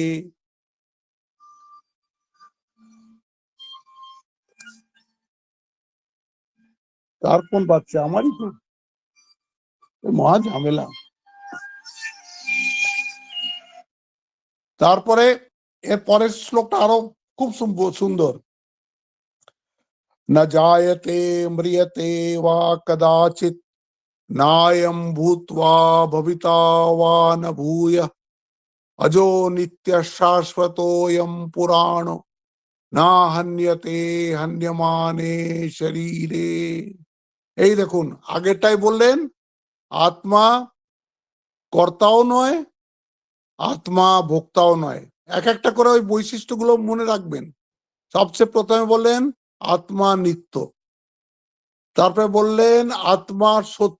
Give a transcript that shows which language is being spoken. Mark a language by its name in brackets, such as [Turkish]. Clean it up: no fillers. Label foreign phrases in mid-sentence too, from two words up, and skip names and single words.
[Bangla] তার কোন বাচ্চা, আমারই তো, মহা ঝামেলা। তারপরে এর পরের শ্লোকটা আরো খুব সুন্দর। [Sanskrit] न जायते म्रियते वा कदाचित् नायं भूत्वा भविता वा न भूयः अजो नित्य शाश्वतोऽयं पुराणो না হন্যতে হন্যমানে শরীরে। [Bangla] এই দেখুন আগেরটাই বললেন আত্মা কর্তাও নয়, আত্মা ভোক্তাও নয়। এক একটা করে ওই বৈশিষ্ট্যগুলো মনে রাখবেন। সবচেয়ে প্রথমে বললেন আত্মা নিত্য, তারপরে বললেন আত্মা সত্য।